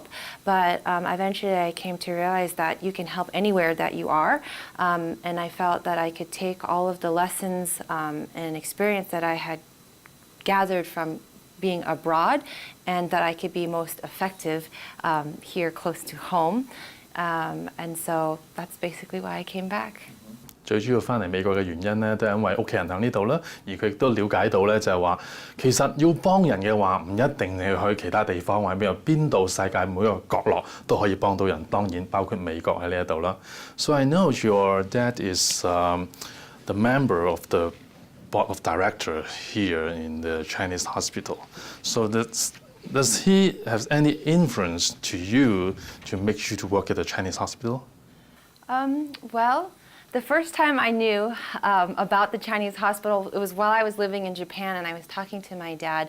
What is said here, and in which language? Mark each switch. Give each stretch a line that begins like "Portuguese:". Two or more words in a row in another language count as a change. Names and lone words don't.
English: But eventually, I came to realize that you can help anywhere that you are, and I felt that I could take all of the lessons and experience that I had gathered from being abroad, and that I could be most effective here close to home. And so that's basically why I came back.
Cantonese: 最主要翻嚟美國嘅原因咧，都係因為屋企人喺呢度啦，而佢亦都了解到咧，就係話其實要幫人嘅話，唔一定你去其他地方或者邊度世界每一個角落都可以幫到人，當然包括美國喺呢一度啦。
English: So I know your dad is the member of the board of director here in the Chinese hospital. So does he have any influence to you to make you to work at the Chinese hospital? Well, the first time I knew about the Chinese hospital, it was while I was living in Japan, and I was talking to my dad.